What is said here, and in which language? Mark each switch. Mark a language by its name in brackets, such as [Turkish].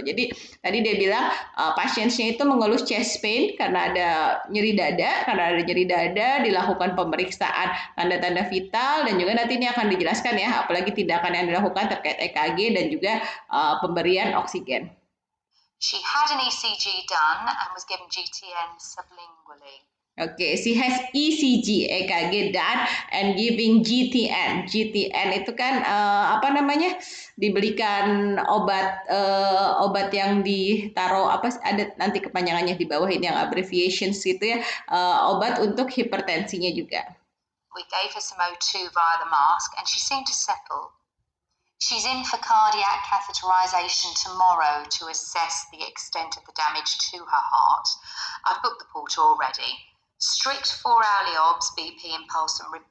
[Indonesian] Jadi tadi dia bilang pasiennya itu mengeluh chest pain karena ada nyeri dada, dilakukan pemeriksaan tanda-tanda vital dan juga nanti ini akan dijelaskan ya, apalagi tindakan yang dilakukan terkait EKG dan juga pemberian oksigen. [English] She had an ECG done and was given GTN sublingually. Oke, she has ECG, EKG done, and giving GTN. [Indonesian] GTN itu kan apa namanya? Dibelikan obat yang ditaruh apa? Ada nanti kepanjangannya di bawah ini yang abbreviations gitu ya. Obat untuk hipertensinya juga. [English] We gave her some O2 via the mask, and she seemed to settle. She's in for cardiac catheterization tomorrow to assess the extent of the damage to her heart. I've booked the porter already. Strict 4-hourly obs, BP, and pulse and